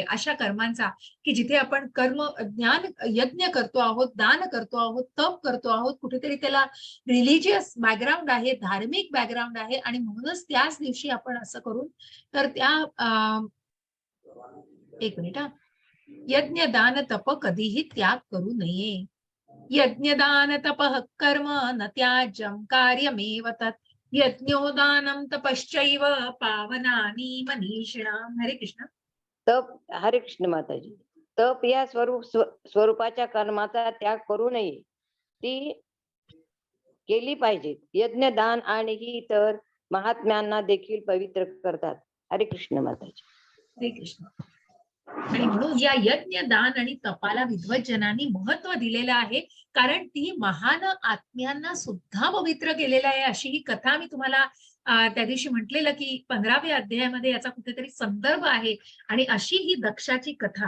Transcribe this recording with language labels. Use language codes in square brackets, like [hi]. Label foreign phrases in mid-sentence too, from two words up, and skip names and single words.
[mr] अशा कर्मांचा की जिथे आपण यज्ञ करतो आहोत, दान करतो आहोत, तप करतो आहोत, कुठेतरी त्याला [en] religious background [mr] आहे, धार्मिक बॅकग्राऊंड आहे, आणि म्हणूनच त्याच दिवशी आपण असं करून तर त्या एक मिनिट, यज्ञ, दान, तप कधीही त्याग करू नये. यज्ञ, दान, [sa] तपः कर्म न त्याज्यं कार्यमेव तत् यज्ञोदानं तपश्चैव पावनानि मनीषिणाम्. [mr] हरे कृष्ण. तप हरे कृष्ण माताजी. तप या स्वरूपाच्या कर्माचा त्याग करू नये. ती केली पाहिजेत. यज्ञ, दान आणि ही इतर महात्म्यांना देखील पवित्र करतात. हरे कृष्ण माताजी. हरे कृष्ण. आणि म्हणून या यज्ञ, दान आणि तपाला विद्वज्जनांनी महत्व दिलेलं आहे, कारण ती महान आत्म्यांना सुद्धा पवित्र केलेलं आहे. अशी ही कथा मी तुम्हाला त्या दिवशी म्हटलेलं की 15व्या अध्यायामध्ये याचा कुठेतरी संदर्भ आहे. आणि अशी ही दक्षाची कथा.